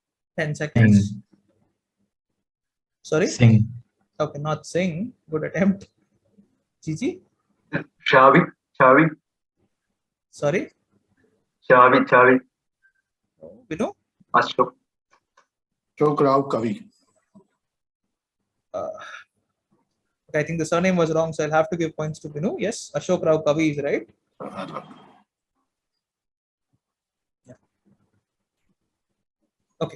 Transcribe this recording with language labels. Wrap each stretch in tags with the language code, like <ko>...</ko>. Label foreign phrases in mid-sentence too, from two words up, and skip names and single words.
<en>10 seconds. Sing. Sorry? Sing. Okay, not sing. Good attempt. Gigi? Chavi. Chavi. Sorry? Chavi. Chavi. Vinoo? Ashok. Ashok Rao Kavi. I think the surname was wrong, so I'll have to give points to Vinoo. Yes, Ashok Rao Kavi is right. Yeah. Okay.</en>